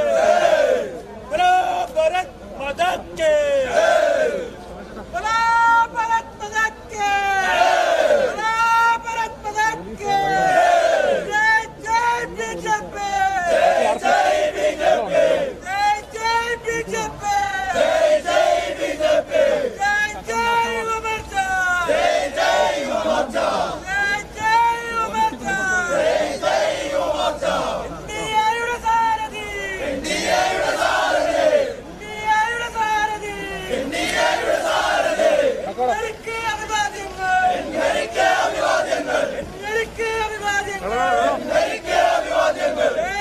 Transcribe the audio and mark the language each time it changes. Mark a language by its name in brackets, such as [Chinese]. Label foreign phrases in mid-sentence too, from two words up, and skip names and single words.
[Hindi] भारत माता के भारत माता के भारत माता के जय जय बीजेपी जय बीजेपी जय जय बीजेपी जय जय बीजेपी जय जय मोर्चा जय जय मोर्चा जय जय मोर्चा जय जय मोर्चा [Malayalam] ഇന്ത്യയുടെ സാരഥി ഇന്ത്യയുടെ സാരഥി ഇന്ത്യയുടെ സാരഥി ഇന്ത്യയുടെ സാരഥി എനിക്ക് അഭിവാദ്യങ്ങൾ എനിക്ക് അഭിവാദ്യങ്ങൾ എനിക്ക് അഭിവാദ്യങ്ങൾ എനിക്ക് അഭിവാദ്യങ്ങൾ ജയ്